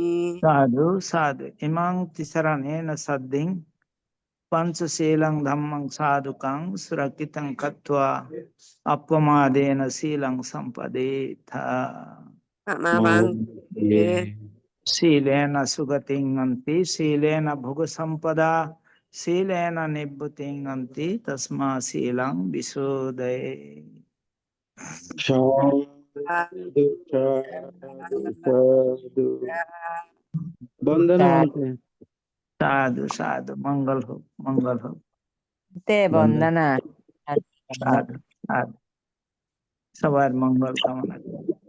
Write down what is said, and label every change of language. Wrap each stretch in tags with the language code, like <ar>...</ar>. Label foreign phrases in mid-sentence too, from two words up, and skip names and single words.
<pi>సాధు సాధు ఇమాం తిసరణేన సద్దిం పంచశీలం ధమ్మం సాధుకం సురక్షితం కత్వా అప్పమాదేన శీలం సంపదేత amavanti శీలేన సుగతింగంతి శీలేన భుగ సంపదా శీలేన నిబ్బుతింగంతి తస్మా శీలం విశోదయే</pi> <bn>সাধু সাধু সাধু বন্দনা মন্ত্রে সাধু সাধু মঙ্গল হোক মঙ্গল হোক তে বন্দনা সাধু সাধু সবার মঙ্গল কামনা করি।</bn>